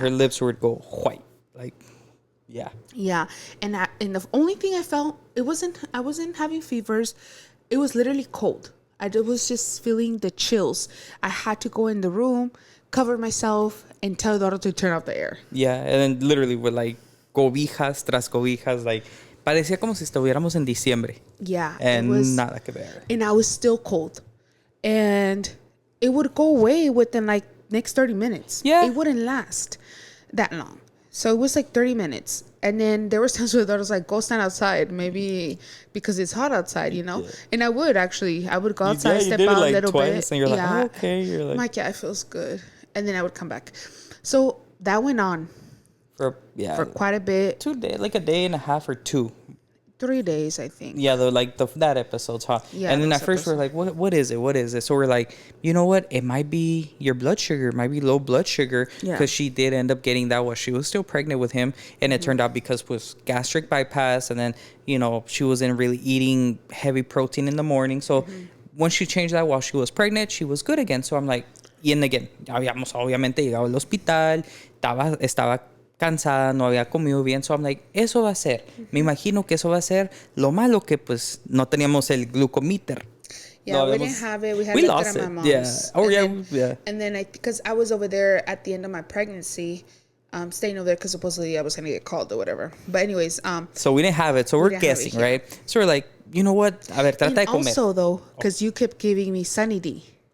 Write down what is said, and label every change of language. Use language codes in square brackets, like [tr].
[en] her lips would go white. Like, yeah. Yeah. And the only thing I felt, I wasn't having fevers. It was literally cold. I was just feeling the chills. I had to go in the room, cover myself, and tell Eduardo to turn off the air. Yeah, and then literally with like [es] cobijas tras cobijas, like parecía como si estuviéramos en diciembre. [en] Yeah. And it was, [es] nada que ver. [en] and I was still cold. And it would go away within like next 30 minutes. Yeah. It wouldn't last that long. So it was like 30 minutes. And then there was times where I was like, go stand outside, maybe because it's hot outside, you know? Yeah. And I would go outside, step out a little bit. And you're like, oh, okay. You're like, I'm like, yeah, it feels good. And then I would come back. So that went on for quite a bit. 2 days, like a day and a half or 2. 3 days, I think. Yeah, that episode's hot. Yeah, and then at first we're like, what is it? What is it? So we're like, you know what? It might be your blood sugar. It might be low blood sugar. Because she did end up getting that while she was still pregnant with him. And it turned out because it was gastric bypass. And then, you know, she wasn't really eating heavy protein in the morning. So once she changed that while she was pregnant, she was good again. So I'm like, [es] y again, habíamos obviamente llegado al hospital. Estaba cansada, no había comido bien. [en] So I'm like, [es] eso va a ser. Me imagino que eso va a ser. Lo malo que pues no teníamos el glucometer. [en] Yeah, we didn't have it. We lost it at my mom's. Yeah. Oh, yeah. And then because I was over there at the end of my pregnancy, staying over there because supposedly I was going to get called or whatever. But anyways. So we didn't have it. So we're guessing, right? So we're like, you know what? [es] A ver, trata de comer. [en] Also, though, because you kept giving me Sunny D.